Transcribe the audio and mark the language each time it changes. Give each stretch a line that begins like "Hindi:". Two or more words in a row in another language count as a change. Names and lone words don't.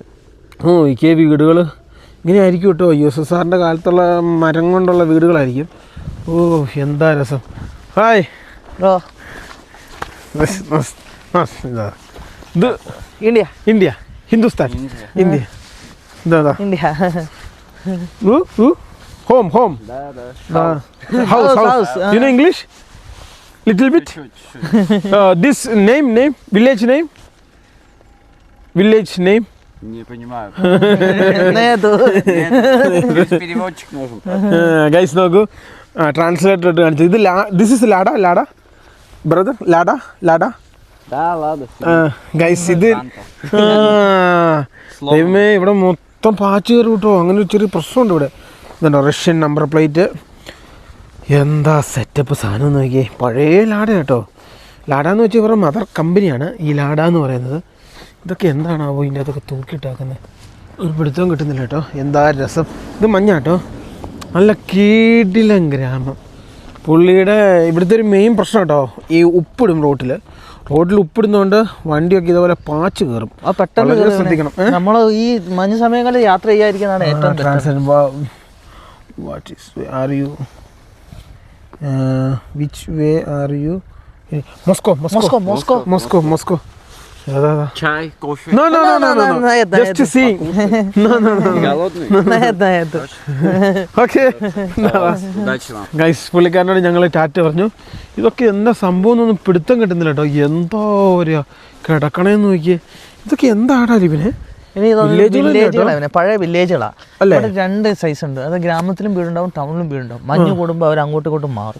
Malayalam: ഓ ഈ വീടുകൾ ഇങ്ങനെ ആയിരിക്കും കേട്ടോ. USSRന്റെ കാലത്തുള്ള മരം കൊണ്ടുള്ള വീടുകളായിരിക്കും. ഓ എന്താ രസം. ഹായ് ബ്രോ. ഇത് ഇന്ത്യ ഇന്ത്യ, ഹിന്ദുസ്ഥാൻ, ഇന്ത്യ. എന്താ ഇന്ത്യ.
English: home house. You know English little bit? This name village name
Russian: Не понимаю. Переводчик нужен.
Malayalam: ഗൈസ് നോക്കൂ, ട്രാൻസ്ലേറ്റർ ഇട്ട് കാണിച്ചത്.
English: ഇത് this is Lada brother, Lada.
Russian: Да, ладно.
Malayalam: ഗൈസ് ഇത് ദൈവമേ ഇവിടെ മൊത്തം പാച്ച് കയറി കിട്ടോ. അങ്ങനെ ഒരു ചെറിയ പ്രശ്നമുണ്ട് ഇവിടെ. ഇതുണ്ടോ
English: Russian number plate.
Malayalam: എന്താ സെറ്റപ്പ് സാധനം നോക്കിയേ. പഴയ ലാഡ കേട്ടോ. ലാഡ എന്ന് വെച്ചാൽ ഇവരുടെ മദർ കമ്പനിയാണ് ഈ ലാഡ എന്ന് പറയുന്നത്. ഇതൊക്കെ എന്താണാവോ ഇതിൻ്റെ അകത്തൊക്കെ തൂക്കിയിട്ടാക്കുന്നത്, ഒരു പിടുത്തവും കിട്ടുന്നില്ല കേട്ടോ. എന്താ രസം. ഇത് മഞ്ഞ കേട്ടോ, നല്ല കീടിലൻ ഗ്രാമം. പുള്ളിയുടെ ഇവിടുത്തെ ഒരു മെയിൻ പ്രശ്നം കേട്ടോ, ഈ ഉപ്പിടും റോട്ടിൽ ഉപ്പിടുന്നതുകൊണ്ട് വണ്ടിയൊക്കെ ഇതുപോലെ പാച്ച് കയറും. പെട്ടെന്ന് ശ്രദ്ധിക്കണം. നമ്മൾ ഈ മഞ്ഞ സമയങ്ങളിൽ യാത്ര ചെയ്യാതിരിക്കുന്നതാണ് ഏറ്റവും
English: what is are you which way are you? Moscow.
Russian: Чай, кофе.
English: No. Just see. No.
Russian: Голодный?
English: Okay.
Russian: Удачи вам.
Malayalam: ഗൈസ്, പുള്ളിക്കാരനോട് ഞങ്ങൾ ടാറ്റ പറഞ്ഞു. ഇതൊക്കെ എന്താ സംഭവം എന്നൊന്നും പിടുത്തം കിട്ടുന്നില്ല കേട്ടോ. എന്തോ ഒരു കിടക്കണേന്ന് നോക്കിയേ. ഇതൊക്കെ എന്താടാ ഇവനെ? വില്ലേജുകളാണ്, പഴയ വില്ലേജുകളാണ് അല്ലേ. രണ്ട് സൈസ് ഉണ്ട്. അത് ഗ്രാമത്തിലും വീടുണ്ടാവും, ടൗണിലും വീടുണ്ടാവും. മഞ്ഞ് കൂടുമ്പോൾ അവർ അങ്ങോട്ടും ഇങ്ങോട്ടും മാറും.